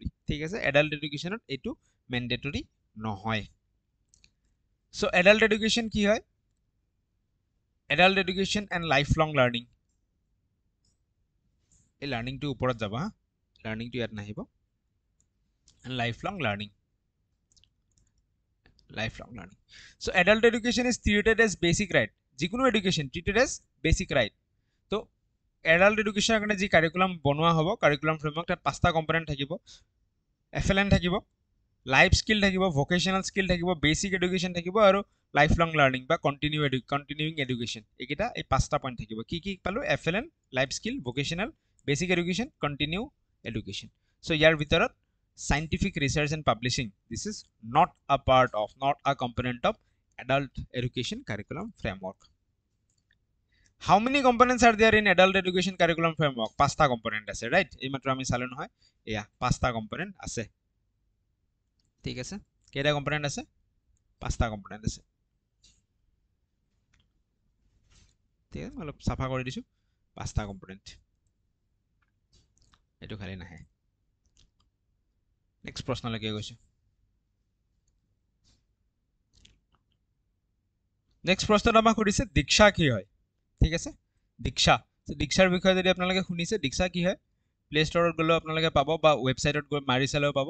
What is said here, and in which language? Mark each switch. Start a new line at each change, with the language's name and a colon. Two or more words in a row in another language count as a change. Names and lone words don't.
Assamese: ঠিক আছে,
English: adult educationত
Assamese: এইটো মেণ্ডেটৰী নহয়। চ'
English: adult education
Assamese: কি হয়?
English: adult education and life long learning,
Assamese: এই লাৰ্ণিংটো ওপৰত যাব হা, লাৰ্ণিংটো ইয়াত নাহিব।
English: life long learning, So adult education is treated as basic right.
Assamese: যিকোনো এডুকেশ্যন
English: treated as basic right.
Assamese: তো
English: adult educationৰ
Assamese: কাৰণে যি কাৰিকুলাম বনোৱা হ'ব,
English: curriculum framework,
Assamese: তাত 5টা কম্পনেণ্ট থাকিব। FLN থাকিব,
English: life skill
Assamese: থাকিব,
English: vocational skill
Assamese: থাকিব,
English: basic education
Assamese: থাকিব, আৰু
English: life long learning
Assamese: বা
English: continuing education.
Assamese: এইকেইটা এই 5টা পইণ্ট থাকিব। কি কি পালোঁ? FLN,
English: life skill,
Assamese: ভকেশ্যনেল,
English: basic education, continue education.
Assamese: চ' ইয়াৰ ভিতৰত
English: scientific research and publishing, this is not a component of adult education curriculum framework. How many components are there in adult education curriculum framework?
Assamese: 5টা component আছে,
English: right?
Assamese: এই মাত্ৰ আমি চালো নহয়, এয়া 5টা component আছে। ঠিক আছে, কেইটা component আছে? 5টা component আছে। ঠিক আছে, অলপ চাফা কৰি দিছোঁ। 5টা component, এইটো খালি নাহে। নেক্সট প্ৰশ্নলৈকে গৈছোঁ। নেক্সট প্ৰশ্নত আমাক সুধিছে দীক্ষা কি হয় ঠিক আছে দীক্ষা দীক্ষাৰ বিষয়ে যদি আপোনালোকে শুনিছে দীক্ষা কি হয় প্লে ষ্টৰত গ'লেও আপোনালোকে পাব বা ৱেবছাইটত গৈ মাৰি চালেও পাব